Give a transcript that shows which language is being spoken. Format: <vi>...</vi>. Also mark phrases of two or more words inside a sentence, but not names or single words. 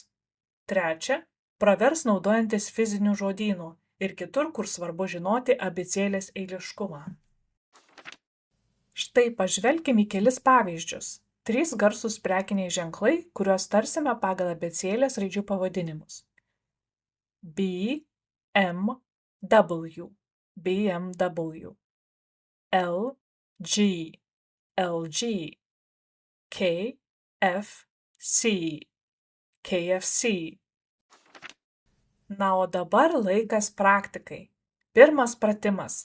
<lt>Trečia, pravers naudojantis fiziniu žodynu ir kitur, kur svarbu žinoti abėcėlės eiliškumą. Štai pažvelkim į kelis pavyzdžius. 3 garsūs prekiniai ženklai, kuriuos tarsime pagal abėcėlės raidžių pavadinimus. B, M, W, BMW. L, G, LG. K, F, C, KFC. Na, o dabar laikas praktikai. Pirmas pratimas.</lt>